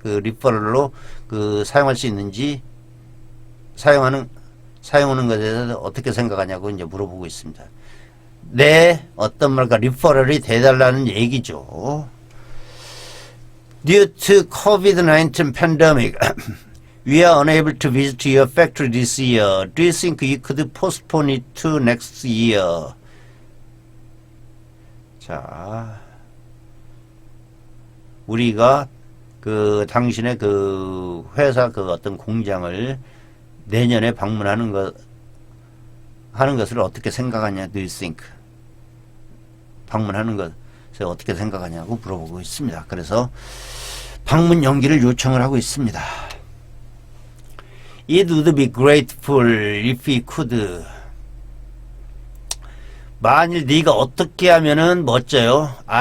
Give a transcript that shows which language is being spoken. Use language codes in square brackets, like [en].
[ko] 리퍼럴로 사용할 수 있는지, 사용하는 것에 대해서 어떻게 생각하냐고 이제 물어보고 있습니다. 네, 리퍼럴이 돼달라는 얘기죠. [en] Due to COVID-19 pandemic, We are unable to visit your factory this year. Do you think you could postpone it to next year? [ko] 자, 우리가 그 당신의 그 회사 그 어떤 공장을 내년에 방문하는 하는 것을 어떻게 생각하냐? [en] Do you think? [ko] 방문하는 것을 어떻게 생각하냐고 물어보고 있습니다. 그래서 방문 연기를 요청을 하고 있습니다. [en] It would be grateful if we could. [ko] 만일 네가 어떻게 하면은 멋져요.